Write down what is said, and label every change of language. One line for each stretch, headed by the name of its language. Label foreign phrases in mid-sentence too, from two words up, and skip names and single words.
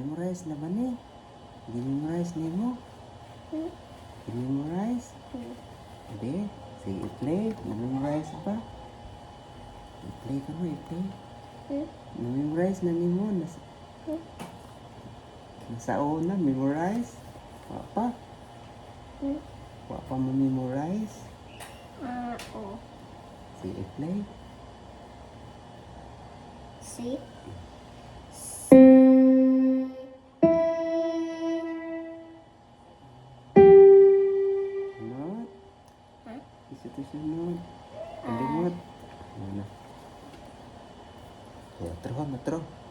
Cebuano: Memorize naman eh. Memorize nimo. Hmm? Memorize. Hmm. Hindi. Sige, i-play. Na-memorize ba? I-play ka mo, i-play. Hmm? Na-memorize na nimo. Hmm? Nasa una, memorize. Wa pa. Hmm? Wa pa mo memorize. Oo. Sige, i-play.
English: See?
Cebuano: Sunod. Ha? Isa to sunod. Kalimot. Ano?
Malay: Ya, terus, terus.